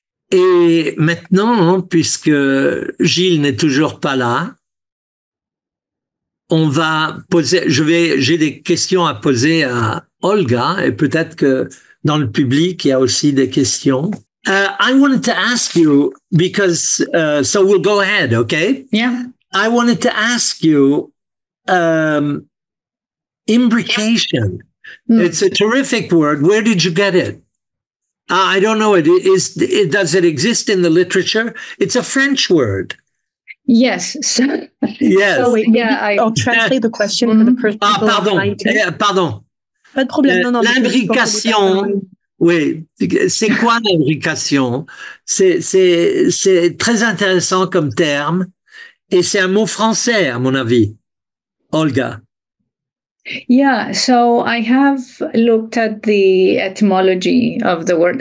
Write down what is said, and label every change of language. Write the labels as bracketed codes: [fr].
[fr] Et maintenant, puisque Gilles n'est toujours pas là, on va poser, j'ai des questions à poser à Olga, et peut-être que dans le public, il y a aussi des questions. [en] I wanted to ask you, because, so we'll go ahead, okay? Yeah. I wanted to ask you, imbrication. It's a terrific word. Where did you get it? I don't know. Does it exist in the literature? It's a French word. Yes. So, yes. So wait, I'll translate the question for the person. [fr] Pardon. Pas de problème. Non, l'imbrication. Oui. C'est quoi l'imbrication? C'est très intéressant comme terme. Et c'est un mot français, à mon avis. Olga. [en] Yeah, so I have looked at the etymology of the word.